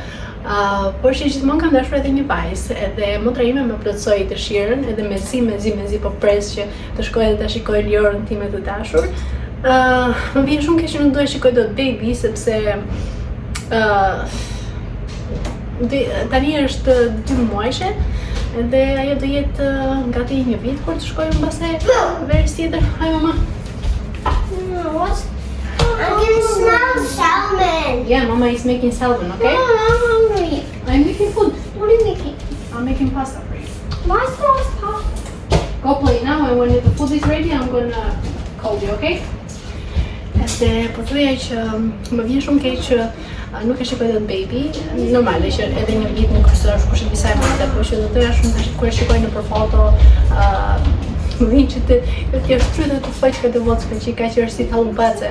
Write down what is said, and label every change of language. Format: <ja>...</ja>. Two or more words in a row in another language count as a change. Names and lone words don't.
<sq>Por që gjithmonë kam dashur edhe një vajzë, edhe motra ime më plotsoi dëshirën, edhe mezi po pres që të shkoj dhe ta shikoj Leorën time të dashur. Më vjen shumë keq që nuk do e shikoj dot baby, sepse tani është 2 muajshe, edhe ajo do jetë gati 1 vit kur të shkojmë mbase verës tjetër.</sq> <en>Hi mama. What? I'm gonna smell salmon. Yeah, mama is making salmon, okay? I'm hungry. I'm making food. What are you making? I'm making pasta for you. Why is there pasta? Go play now, and when the food is ready, I'm gonna call you, okay?</en> <sq>Edhe po thoya që më vjen shumë keq që nuk e shikoj dot baby. Normale që edhe 1 vit nuk është kush e di sa e madhe, por që do doja shumë tash kur e shikoj nëpër foto, më vjen që të shtrydhet të faq këtë vocë që ka që është si tallubace.</sq>